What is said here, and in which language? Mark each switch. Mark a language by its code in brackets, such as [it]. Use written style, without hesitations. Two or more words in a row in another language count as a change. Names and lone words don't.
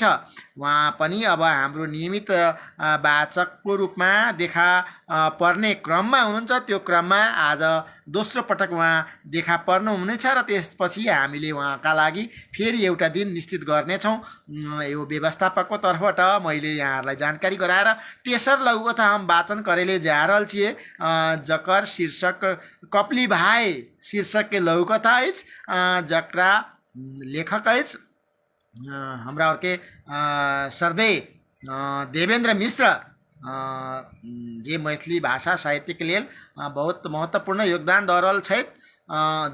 [ne] उहाँ पनि अब हाम्रो नियमित वाचकको रूपमा देखा पर्ने क्रममा हुनुहुन्छ। त्यो क्रममा आज दोस्रो पटक उहाँ देखा पर्नुहुनेछ र त्यसपछि हामीले उहाँका लागि फेरि एउटा दिन निश्चित गर्नेछौँ। यो व्यवस्थापकको तर्फबाट मैले यहाँहरूलाई जानकारी गराएर [mai] तेसर लघुकथा हम वाचन करेले जा रहल छियै, जकर शीर्षक कपली भाइ शीर्षक के लघुकथा अछि, जकरा लेखक अछि हमरा के सरदे देवेंद्र मिश्र, जे मैथिली भाषा साहित्य के लेल बहुत महत्वपूर्ण योगदान दऽ रहल छथि।